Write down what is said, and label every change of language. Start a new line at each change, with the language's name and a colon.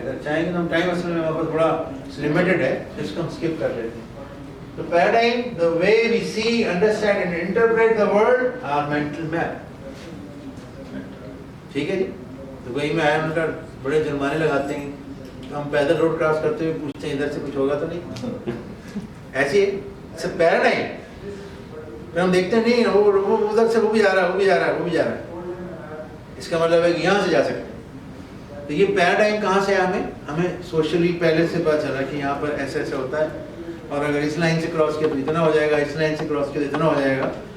Urdu: اگر چاہیں گے تو ہم ٹائم اصل میں وہاں پر تھوڑا لمیٹڈ ہے، اس کو ہم اسکپ کر لیتے ہیں.
English: تو paradigm, the way we see, understand and interpret the world are mental map.
Urdu: ٹھیک ہے جی. تو وہی میں آیا ان کا بڑے جرمانے لگاتے ہیں، ہم پیدل روڈ کراس کرتے ہوئے پوچھتے ہیں ادھر سے کچھ ہوگا تو نہیں. ایسی ہے پیراڈائم. پھر ہم دیکھتے ہیں نہیں وہ ادھر سے وہ بھی جا رہا ہے، وہ بھی جا رہا ہے، وہ بھی جا رہا ہے. اس کا مطلب ہے کہ یہاں سے جا سکتے ہیں. تو یہ پیراڈائم کہاں سے ہے؟ ہمیں سوشلی پہلے سے پتا چلا کہ یہاں پر ایسا ایسا ہوتا ہے، اور اگر اس لائن سے کراس کیا تو اتنا ہو جائے گا، اس لائن سے کراس کیا تو اتنا ہو جائے گا.